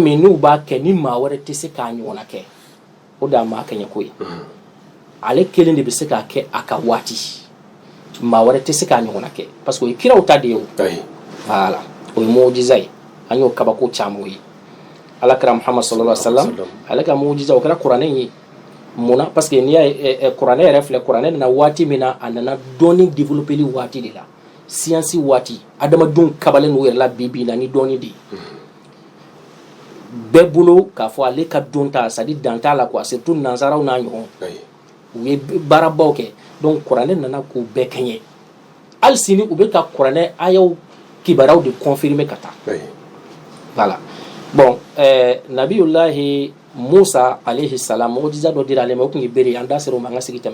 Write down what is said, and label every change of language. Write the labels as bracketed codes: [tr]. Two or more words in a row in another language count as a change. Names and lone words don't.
[bm] min n'u b'a kɛ ni maa wɛrɛ tɛ se k'a ɲɔgɔnna kɛ o de y'a maa kɛɲɛ ko ye ale kelen de bɛ se k'a kɛ a ka waati maa wɛrɛ tɛ se k'a ɲɔgɔnna kɛ [fr] parce que [bm] o ye kiraw ta de ye o voilà o ye mujiza ye an y'o kabako caman ye alakira Muhammad [ar] صلى الله عليه وسلم [bm] ale ka mujiza o kɛra kuranɛ ye munna [fr] parce que [bm] n'i y'a ye kuranɛ yɛrɛ filɛ kuranɛ nana waati min na a nana dɔɔni développeli waati de la siyansi waati adamadenw kabalen n'u yɛrɛ la bi na ni dɔɔni de ye bɛɛ bolo k'a fɔ ale ka don ta [fr] c'est à dire [bm] dan t'a la quoi surtout nansaraw n'a ɲɔgɔn u ye baarabaw kɛ donc kuranɛ nana k'u bɛɛ kɛɲɛ hali sini u bɛ ka kuranɛ ayaw kibaruyaw de confirmer ka taa voilà bon nabiyulahi Musa [ar] عليه السلام [bm] mujiza dɔ dira ale ma o tun ye bere an da sera o ma an ka sigi